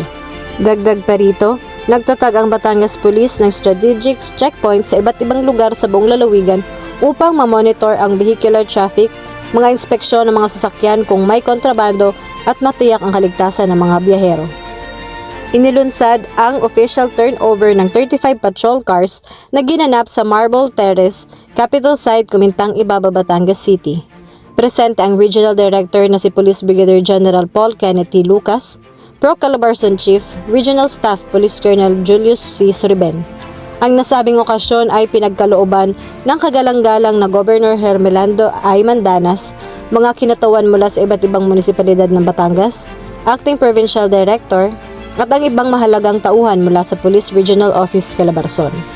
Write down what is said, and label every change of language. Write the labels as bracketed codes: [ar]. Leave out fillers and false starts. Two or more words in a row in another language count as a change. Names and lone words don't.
[tl] Dagdag pa rito, nagtatag ang Batangas Police ng [en] strategic checkpoints [tl] sa iba't ibang lugar sa buong lalawigan upang mamonitor ang [en] vehicular traffic, [tl] mga inspeksyon ng mga sasakyan kung may kontrabando at matiyak ang kaligtasan ng mga biyahero. Inilunsad ang [en] official turnover [tl] ng 35 patrol cars na ginanap sa Marble Terrace, Capital Site, Kumintang, Ibaba, Batangas City. Presente ang [en] Regional Director [tl] na si Police Brigadier General Paul Kenneth T. Lucas, Pro Calabarzon Chief, Regional Staff Police Colonel Julius C. Suriben. Ang nasabing okasyon ay pinagkalooban ng kagalang-galang na Governor Hermelando I. Mandanas, mga kinatawan mula sa iba't ibang munisipalidad ng Batangas, [en] Acting Provincial Director, [tl] at ang ibang mahalagang tauhan mula sa Police Regional Office Calabarzon.